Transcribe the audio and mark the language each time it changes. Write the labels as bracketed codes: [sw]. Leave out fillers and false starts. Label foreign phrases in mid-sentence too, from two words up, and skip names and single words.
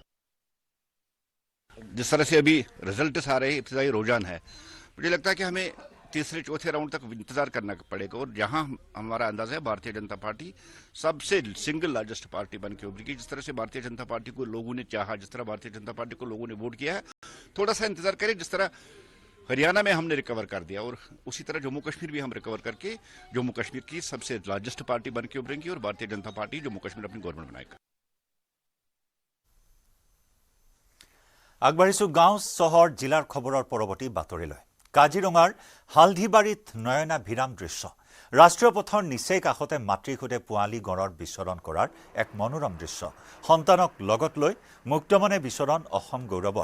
[hi] जिस तरह से अभी रिजल्ट्स आ रहे हैं, इब्तिदाई रुझान है, मुझे लगता है कि हमें तीसरे चौथे राउंड तक इंतजार करना पड़ेगा और जहां हमारा अंदाजा है भारतीय जनता पार्टी सबसे [en] single largest party [hi] बन के उभरी। जिस तरह से भारतीय जनता पार्टी को लोगों ने चाहा, जिस तरह भारतीय जनता पार्टी को लोगों ने वोट किया है, थोड़ा सा इंतजार करें। जिस तरह हरियाणा में हमने रिकवर कर दिया और उसी तरह जम्मू कश्मीर भी हम रिकवर करके जम्मू कश्मीर की सबसे [en] largest party [hi] बन के उभरेंगी और भारतीय जनता पार्टी जम्मू कश्मीर अपनी गवर्नमेंट बनाएगा। [as] আগবাঢ়িছো গাঁও চহৰ জিলাৰ খবৰৰ পৰৱৰ্তী বাতৰিলৈ। কাজিৰঙাৰ হালধিবাৰীত নয়না ভিৰাম দৃশ্য। ৰাষ্ট্ৰীয় পথৰ নিচেই কাষতে মাতৃৰ সৈতে পোৱালি গড়ৰ বিচৰণ কৰাৰ এক মনোৰম দৃশ্য। সন্তানক লগত লৈ মুক্তমনে বিচৰণ অসম গৌৰৱৰ।